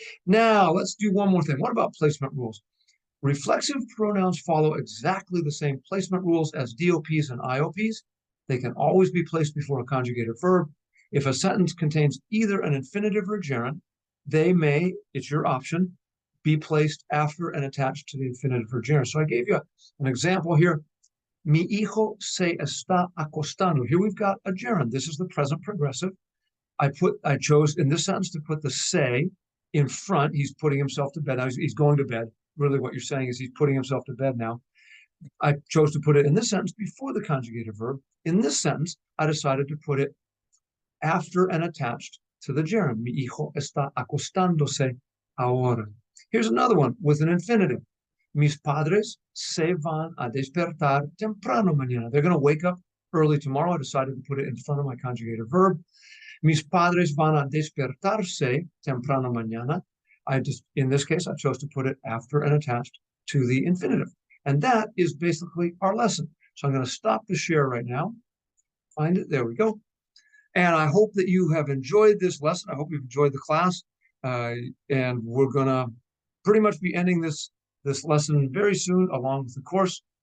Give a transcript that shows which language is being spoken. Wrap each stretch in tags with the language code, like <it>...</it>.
<en>Now let's do one more thing. What about placement rules? Reflexive pronouns follow exactly the same placement rules as DOPs and IOPs. They can always be placed before a conjugated verb. If a sentence contains either an infinitive or gerund, they may, it's your option, be placed after and attached to the infinitive or gerund. So I gave you an example here.</en> <es>Mi hijo se está acostando.</es> <en>Here we've got a gerund. This is the present progressive. I chose in this sentence to put the say in front. He's putting himself to bed. Now he's going to bed. Really what you're saying is he's putting himself to bed now. I chose to put it in this sentence before the conjugated verb. In this sentence, I decided to put it after and attached to the gerund.</en> <es>Mi hijo está acostándose ahora.</es> <en>Here's another one with an infinitive.</en> <es>Mis padres se van a despertar temprano mañana.</es> <en>They're going to wake up early tomorrow. I decided to put it in front of my conjugated verb.</en> <es>Mis padres van a despertarse temprano mañana.</es> <en>In this case, I chose to put it after and attached to the infinitive. And that is basically our lesson. So I'm going to stop the share right now. Find it. There we go. And I hope that you have enjoyed this lesson. I hope you've enjoyed the class. And we're going to pretty much be ending this lesson very soon along with the course.</en>